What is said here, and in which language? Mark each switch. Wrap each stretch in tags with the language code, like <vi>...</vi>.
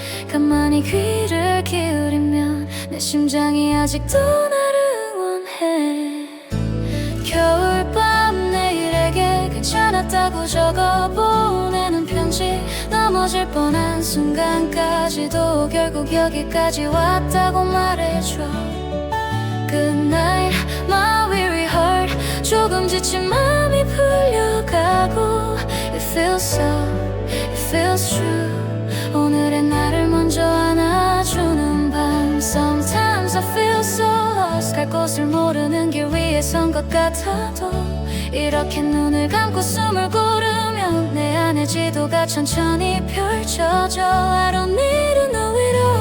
<ko>가만히 귀를 기울이면 내 심장이 아직도 나를 응원해. 겨울밤 내일에게 괜찮았다고 적어보내는 편지. 넘어질 뻔한 순간까지도 결국 여기까지 왔다고 말해줘.</ko> <en>Good night my weary heart.</en> <ko>조금 지친 마음이 풀려가고</ko> <en>It feels soft, it feels true.</en> <ko>오늘의 나를 먼저 안아주는 밤.</ko> <en>Sometimes I feel so lost.</en> <ko>갈 곳을 모르는 길 위에 선 것 같아도 이렇게 눈을 감고 숨을 고르면 내 안의 지도가 천천히 펼쳐져.</ko> <en>I don't need no</en> <ko>위로.</ko>